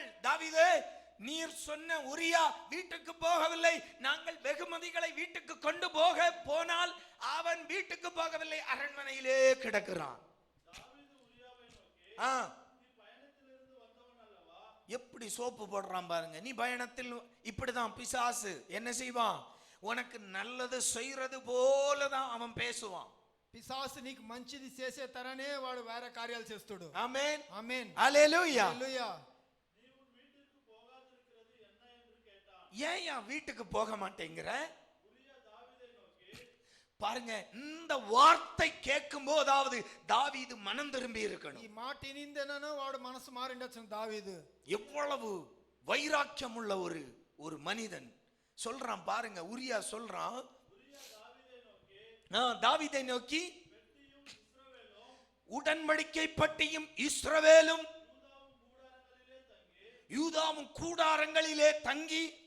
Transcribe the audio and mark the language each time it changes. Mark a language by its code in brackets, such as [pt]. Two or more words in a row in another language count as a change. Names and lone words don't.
[ta] தாவீதே, நீர் சொன்ன உரியா வீட்டுக்கு போகவில்லை, நாங்கள் வெகுமதிகளை வீட்டுக்கு கொண்டு போனால் அவன் வீட்டுக்கு போகவில்லை, அரண்மனையிலே கிடக்கிறான். எப்படி சோப்பு போடுறான் பாருங்க. நீ பயணத்தில் இப்படிதான் பிசாசு என்ன செய்வான்? உனக்கு நல்லது செய்யறது போலதான் அவன் பேசுவான். [te] పిశాసు నీకు మంచిది చేసే తరనే వాడు వేరే కార్యాలు చేస్తాడు. ఆమేన్. ఆమేన్. హల్లెలూయా. హల్లెలూయా. [ta] ஏன் வீட்டுக்கு போக மாட்டேங்கிற? பாருங்க, இந்த வார்த்தை கேட்கும் போதாவது தாவீது மனம் திரும்பி இருக்கணும். [te] ఈ మాట ఇనిందనను వాడు మనసు మారిండొచ్చు. దావీదు [ta] எவ்வளவு வைராக்கியம் உள்ள ஒரு மனிதன் சொல்றான் பாருங்க. உரியா சொல்றான், தாவீதை நோக்கி உடன்படிக்கை பட்டியும் இஸ்ரவேலும் யூதாவும் கூடாரங்களிலே தங்கி.